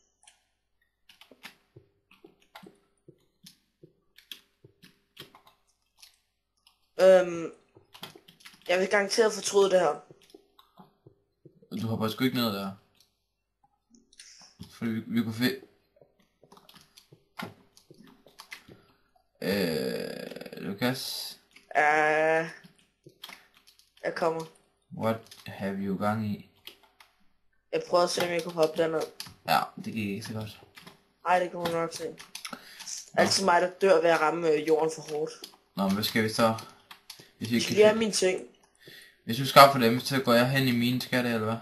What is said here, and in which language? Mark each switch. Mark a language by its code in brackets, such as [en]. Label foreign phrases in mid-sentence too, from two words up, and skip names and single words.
[da] Jeg vil garanteret fortryde det her. Du hopper sgu ikke ned der. Fordi vi kunne finde... Lukas? Jeg kommer. [en] What have you [da] gang i? Jeg prøvede at se, om jeg kunne hoppe derned. Ja, det gik ikke så godt. Ej, det kan man nok se. Altid mig, der dør ved at ramme jorden for hårdt. Nå, men hvad skal vi så? Hvis vi Jeg skal lige have mine ting. Hvis du skaffer dem, så går jeg hen i mine, skal det, eller hvad?